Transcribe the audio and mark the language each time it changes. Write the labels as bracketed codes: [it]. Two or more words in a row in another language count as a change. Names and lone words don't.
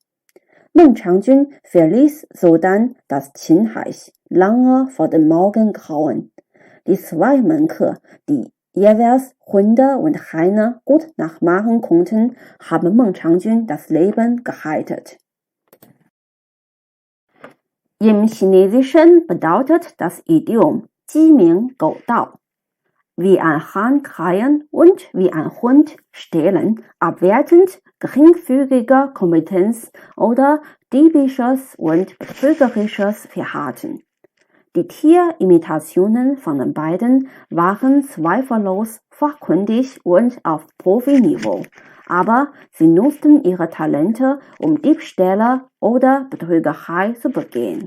[de] Meng Changjun verließ sodann das Qian-Reich, lange vor dem Morgengrauen. Die 2 Mönche, die jeweils Hunde und Hähne gut nachmachen konnten, haben Meng Changjun das Leben gerettet. Im Chinesischen bedeutet das Idiom [zh] 鸡鸣狗盗, [de] wie ein Hahn krähen und wie ein Hund stehlen, abwertend geringfügige Kompetenz oder diebisches und betrügerisches Verhalten. Die Tierimitationen von den beiden waren zweifellos fachkundig und auf Profiniveau, aber sie nutzten ihre Talente, um Diebstähle oder Betrügerei zu begehen.